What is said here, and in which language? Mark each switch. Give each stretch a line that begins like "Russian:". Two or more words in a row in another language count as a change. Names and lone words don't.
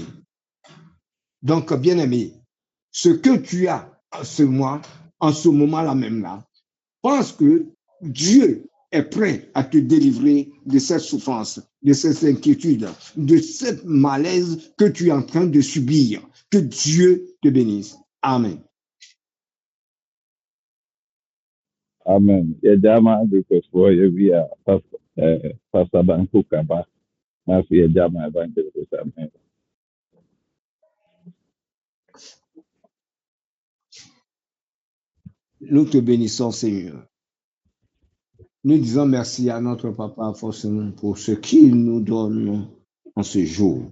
French: Donc, bien aimé, ce que tu as en ce mois, en ce moment-là même là, pense que Dieu est prêt à te délivrer de cette souffrance, de cette inquiétude, de cette malaise que tu es en train de subir. Que Dieu te bénisse. Amen. Amen.
Akan: Yɛgyama requestfoɔ yɛwi a pastor Banku Kaba na afei yɛgyama evangelist Amen.
French: Nous te bénissons, Seigneur. Nous disons merci à notre papa forcément pour ce qu'il nous donne en ce jour.